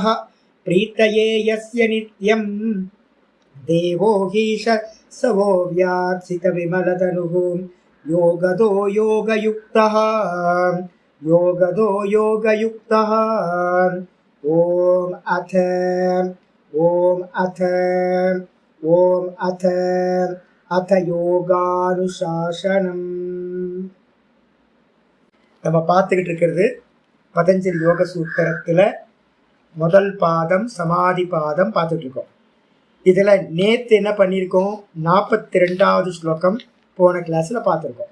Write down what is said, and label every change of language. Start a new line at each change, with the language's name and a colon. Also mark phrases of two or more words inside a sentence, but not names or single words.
Sanskrit: प्रीतये यस्य नित्यं देवो हीश सवो व्यात्सितविमलतनुः योगदो योगयुक्तः ॐ अथ யோகானுசாசனம்.
Tamil: நம்ம பார்த்துக்கிட்டு இருக்கிறது பதஞ்சலி யோக சூத்திரத்தில் முதல் பாதம் சமாதி பாதம் பார்த்துட்டு இருக்கோம். இதில் நேற்று என்ன பண்ணியிருக்கோம், 42வது ஸ்லோகம் போன கிளாஸில் பார்த்துருக்கோம்.